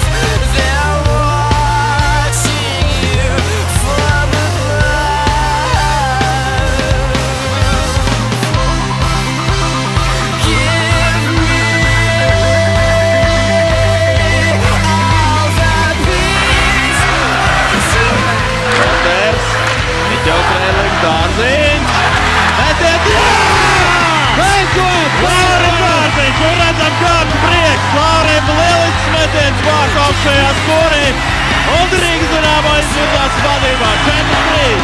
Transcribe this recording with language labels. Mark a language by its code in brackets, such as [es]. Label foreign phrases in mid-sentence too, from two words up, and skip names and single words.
[en] They're watching you from above. Give me all the peace. [lv] Troters, Miķels Rēlings, Dārziņš, metiet, jā! Beidzot! Laurim Dārziņš, un redzam kāds prieks, Laurim lielisks metiens vārš augšējā skorī, un Rīgas Dinamo izvirzās vadībā 4-3.